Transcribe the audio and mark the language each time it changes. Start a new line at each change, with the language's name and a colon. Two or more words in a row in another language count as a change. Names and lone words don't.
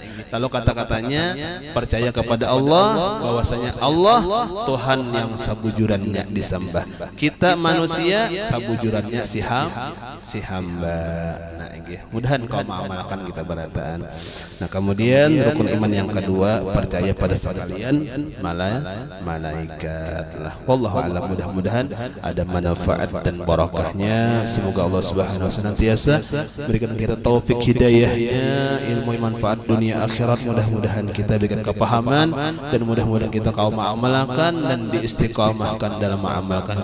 Banjar: Lalu kata-katanya percaya kepada Allah bahwasanya Allah Tuhan yang sabujurannya disembah. Kita manusia sabujurannya si hamba. Nah, inggi. Mudahan kau mengamalkan kita berataan.
Indonesian: Nah, kemudian rukun iman yang kedua percaya pada sekalian malaikat.
Arabic: والله أعلم.
Indonesian: Mudah-mudahan ada manfaat dan barakahnya. Semoga Allah
Arabic: سبحانه وتعالى
Indonesian: senantiasa berikan kita taufik hidayahnya, ilmu yang manfaat dunia akhirat. Mudah-mudahan kita berikan kepahaman dan mudah-mudahan kita kau mengamalkan dan diistiqamahkan dalam mengamalkan.